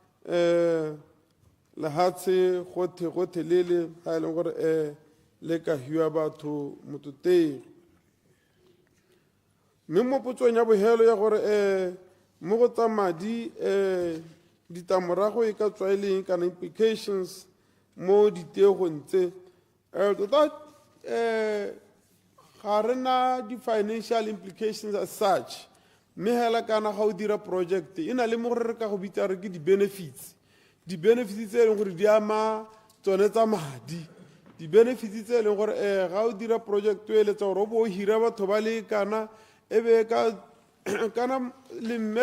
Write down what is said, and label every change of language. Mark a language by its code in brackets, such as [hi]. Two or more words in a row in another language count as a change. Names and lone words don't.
[tn] lehatshe gotlhelele ga e leng gore le ka hiwa batho mototeng mme mo potsong ya bohelo ya gore mo go tsa madi ditamorago e ka tswa e leng kana implications mo ditegong tse tota ga re na di- [en] financial implications as such [tn] mme hela kana ga o dira project e na le mo gore re ka go bitsa re ke di-benefits tse e leng gore di ama tsone tsa madi di-benefits tse e leng gore ga o dira project o eletsa gore o bo o hira batho ba le kana e be kana lemme